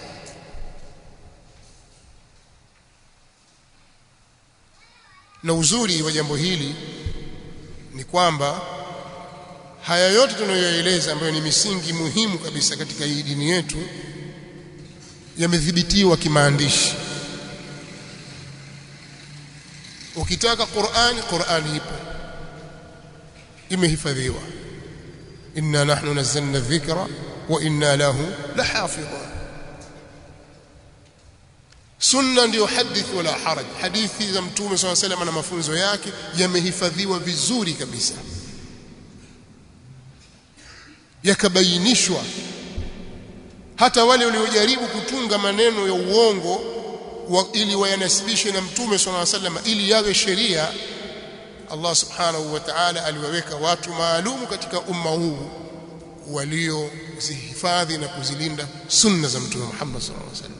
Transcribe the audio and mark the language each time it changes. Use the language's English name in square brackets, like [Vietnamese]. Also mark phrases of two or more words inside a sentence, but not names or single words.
[Swahili] Na uzuri wa jambo hili ni kwamba haya yote tunayoeleza ambayo ni misingi muhimu kabisa katika hii dini yetu yamedhibitiwa kimaandishi. Ukitaka Qur'ani ipo, imehifadhiwa. [Arabic] إنا نحن نزلنا الذكر وإنا له لحافظون. [Swahili] Sunna ndio hadith [Arabic] ولا حرج. [Swahili] Hadithi za Mtume SAW [Arabic] عليه وسلم [Swahili] na mafunzo yake yamehifadhiwa vizuri kabisa, yakabainishwa. Hata wale waliojaribu kutunga maneno ya uongo ili wayanasibishe na Mtume SAW [Arabic] عليه وسلم [Swahili] ili yawe sheria, Allah [Arabic] سبحانه وتعالى [Swahili] aliwaweka watu maalum katika umma huu waliozihifadhi na kuzilinda sunna za Mtume Muhammad [Arabic] صلى الله عليه وسلم.